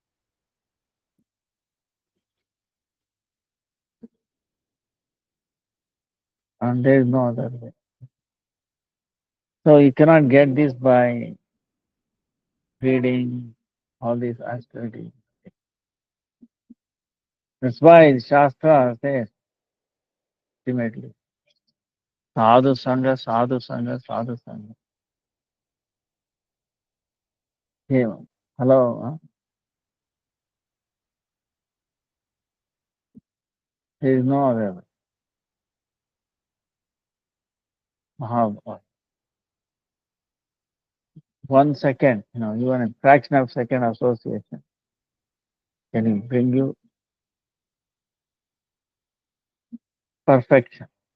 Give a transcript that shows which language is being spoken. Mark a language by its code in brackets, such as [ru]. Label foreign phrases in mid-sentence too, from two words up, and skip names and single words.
[en] And there is no other way. So you cannot get this by reading all these austerities. That's why Shastra says ultimately, [sa] sadhu sangha, sadhu sangha, sadhu sangha. [en] Hey, hello, huh? There is no other way. Mahabharata. 1 second, even a fraction of second association can bring you perfection.